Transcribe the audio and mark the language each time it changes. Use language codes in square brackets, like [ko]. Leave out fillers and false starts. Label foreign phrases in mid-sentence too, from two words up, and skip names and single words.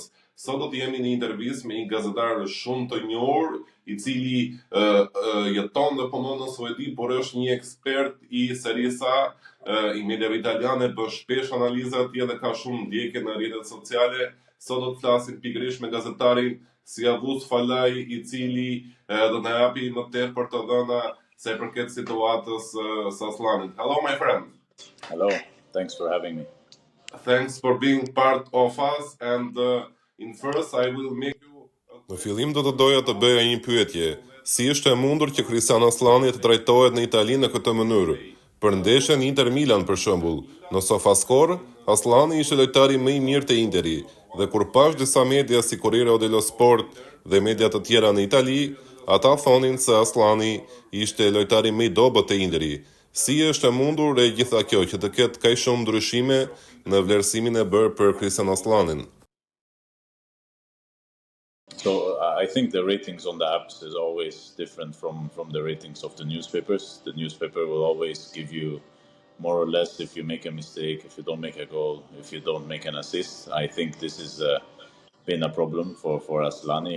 [sq] Sot do të jemi në intervistë me një gazetar shumë të njohur, i cili jeton dhe punon në Suedi, por është një ekspert i Serie A, i mediave italiane, bën shpesh analiza atje dhe ka shumë ndjekje në rrjetet sociale. Sot do të flasim pikërisht me gazetarin Siavus Falaj, i cili do na japi më tepër të dhëna se përket situatës së Aslanit. [en] Hello, my friend. Hello, thanks for having me. Thanks for being part of us, and in first I will make you... [sq] Në fillim do të doja të bëja një pyetje. Si është e mundur që Kristian Aslani të trajtohet në Itali në këtë mënyrë? Për ndeshjen Inter Milan për shembull, në SofaScore, Aslani ishte lojtari më i mirë te Interi, dhe kur pash disa media si Corriere dello Sport dhe media të tjera në Itali, ata thonin se Aslani ishte lojtari më i dobët te Interi. Si është e mundur e gjitha kjo që të ketë kaq shumë ndryshime në vlerësimin e bërë për Kristian Aslanin? [en] So I think the ratings on the apps is always different from the ratings of the newspapers. The newspaper will always give you more or less if you make a mistake, if you don't make a goal, if you don't make an assist. I think this is been a problem for Aslani.